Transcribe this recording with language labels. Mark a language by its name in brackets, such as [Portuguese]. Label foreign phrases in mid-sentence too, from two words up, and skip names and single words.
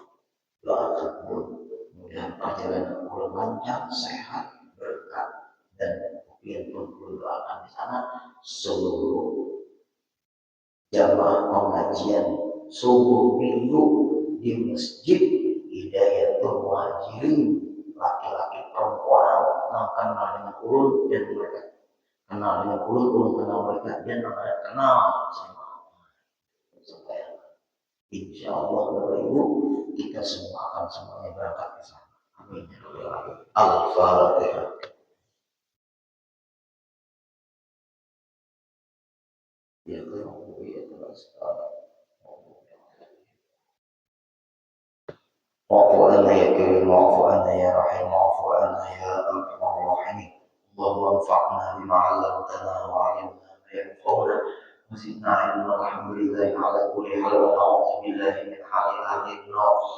[Indonesian] Doakan ulun mudah perjalanan ulun lancar, sehat, berkah dan pian pun ulun doakan di sana seluruh jamaah pengajian subuh minggu di masjid Hidayatul Muhajirin, laki-laki perempuan yang kenal dengan ulun dan mereka kenal dengan ulun kenal mereka dan mereka kenal sama supaya [Arabic] إن شاء الله [Indonesian] Bapak Ibu kita semua akan semuanya berangkat ke sana. Amin. [Arabic] الفاتحة. يا الله، يا الله. واعف عنا يا كريم، واعف عنا يا رحيم، واعف عنا يا ارحم الراحمين. اللهم انفعنا بما علمتنا وعلمنا ما ينفعنا وزدنا علما. الحمد لله على كل حال ونعوذ بالله من حال اهل النار.